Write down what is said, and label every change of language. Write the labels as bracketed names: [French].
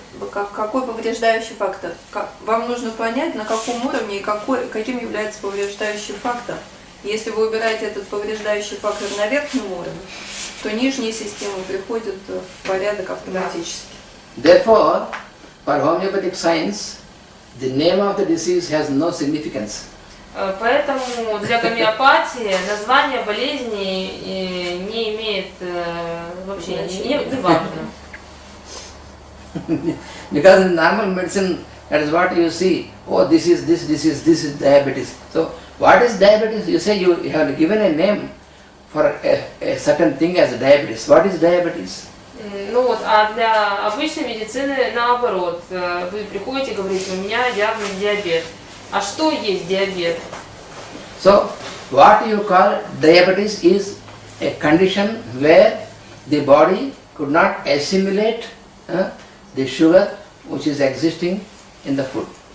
[Russian] Какой повреждающий фактор? Вам нужно понять, на каком уровне и каким является повреждающий фактор. Если вы убираете этот повреждающий фактор на верхнем уровне, то нижние системы приходят в порядок автоматически. [English] Therefore, for homeopathic science, the name of the disease has no significance. [Russian] Поэтому для гомеопатии название болезни не имеет вообще не важно. [English] Because in normal medicine, that is what you see. Oh, this is diabetes. So, what is diabetes? You say you have given a name for a certain thing as diabetes. What is diabetes? [Russian] Ну вот, а для обычной медицины наоборот. Вы приходите и говорите, у меня диагноз диабет. А что есть диабет? [English] So, what you call diabetes is a condition where the body could not assimilate the sugar which is existing in the food.